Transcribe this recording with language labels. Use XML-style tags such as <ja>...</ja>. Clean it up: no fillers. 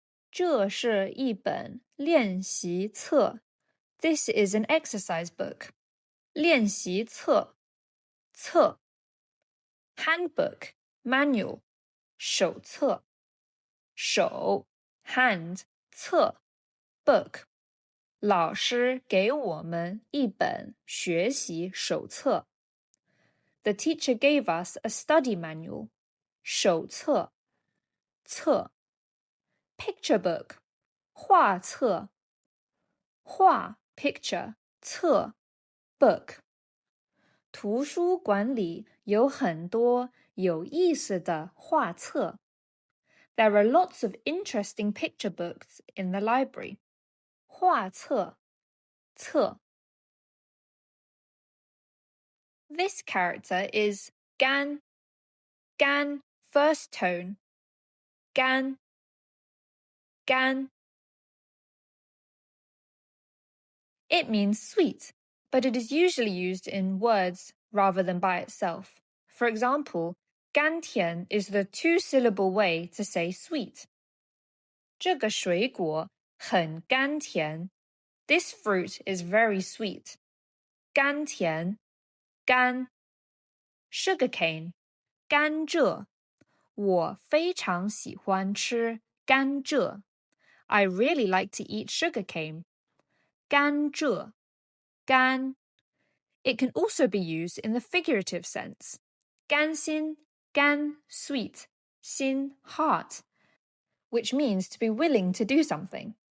<zh>这是一本练习册.</zh> <en>This is an exercise book.</en> <zh>练习册, 册.</zh> <en>Handbook, manual, 手册. 手 hand, 册 book.</en> <zh>老师给我们一本学习手册.</zh> <en>The teacher gave us a study manual.</en> <zh>手册册.</zh> <en>Picture book, 画册. 画 picture, 册 book.</en> <zh>图书馆里有很多有意思的画册.</zh> <en>There are lots of interesting picture books in the library.</en> <zh>画册册.</zh> <en>This character is gan, gan, first tone, gan, gan. It means sweet, but it is usually used in words rather than by itself. For example, 甘甜 is the two-syllable way to say sweet.</en> <zh>这个水果很甘甜.</zh> <en>This fruit is very sweet.</en> <zh>甘甜 甘 Sugarcane 甘蔗. 我非常喜欢吃甘蔗.</zh> <en>I really like to eat sugarcane.</en> <zh>甘蔗甘.</zh> <en>It can also be used in the figurative sense. 甘心甘 sweet, 心 heart, which means to be willing to do something.</en>